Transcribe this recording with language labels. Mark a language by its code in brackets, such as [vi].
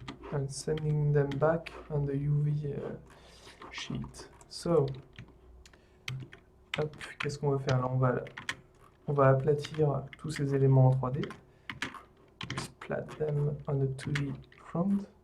[en] And sending them back on the UV sheet. [fr] So, hop, qu'est-ce qu'on va faire là? On va aplatir tous ces éléments en 3D. [en] Splat them on the 2D front.